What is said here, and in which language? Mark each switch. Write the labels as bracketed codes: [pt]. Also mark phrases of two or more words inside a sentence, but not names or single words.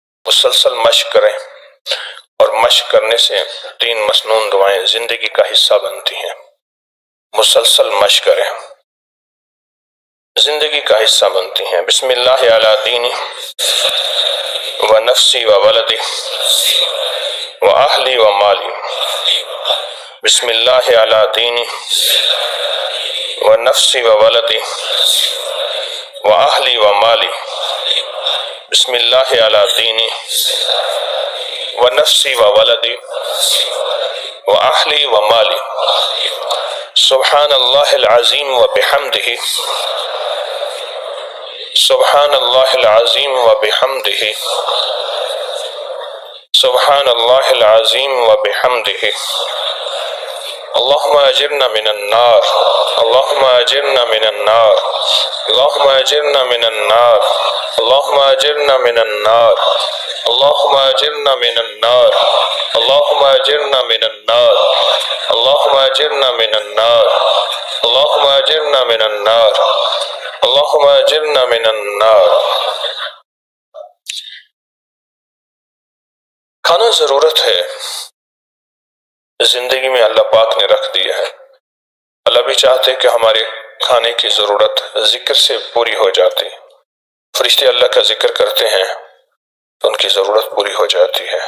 [ur] مسلسل مشق کریں، اور مشق کرنے سے 3 مسنون دعائیں زندگی کا حصہ بنتی ہیں۔ مسلسل مشق کریں، زندگی کا حصہ بنتی ہیں۔ [ar] بسم اللہ علی دینی و نفسی و ولدی و اہلی و مالی۔ بسم اللہ علی دینی و نفسی و ولدی و اہلی و مالی۔ بسم اللہ علی دینی و نفسی و ولدی و اہلی و مالی۔ سبحان اللہ العظیم و بحمدہ، سبحان اللہ العظیم و بحمدہ، سبحان اللہ العظیم و بحمدہ۔ اللہم اجرنا من النار، اللہم اجرنا من النار، اللہم اجرنا من النار، اللہم اجرنا من النار، اللہم اجرنا من النار، اللہم اجرنا من النار، اللہم اجرنا من النار، اللہم اجرنا من النار، اللہم اجرنا من النار۔ [ur] کھانا ضرورت ہے، زندگی میں اللہ پاک نے رکھ دیا ہے۔ اللہ بھی چاہتے کہ ہمارے کھانے کی ضرورت ذکر سے پوری ہو جاتی۔ فرشتے اللہ کا ذکر کرتے ہیں تو ان کی ضرورت پوری ہو جاتی ہے۔